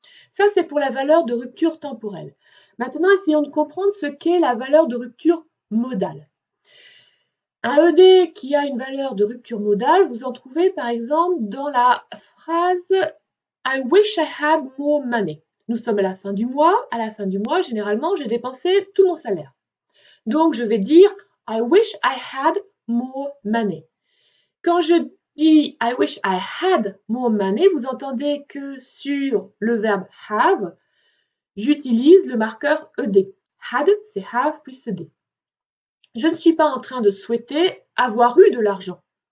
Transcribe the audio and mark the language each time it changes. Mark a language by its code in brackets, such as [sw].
[fr] Ça, c'est pour la valeur de rupture temporelle. Maintenant, essayons de comprendre ce qu'est la valeur de rupture modale. Un ED qui a une valeur de rupture modale, vous en trouvez par exemple dans la phrase [en] I wish I had more money. [fr] Nous sommes à la fin du mois. À la fin du mois, généralement, j'ai dépensé tout mon salaire. Donc, je vais dire [en] I wish I had more money. [fr] Quand je dis [en] I wish I had more money, [fr] vous entendez que sur le verbe have, j'utilise le marqueur ED. Had, c'est have plus ED. Je ne suis pas en train de souhaiter avoir eu de l'argent.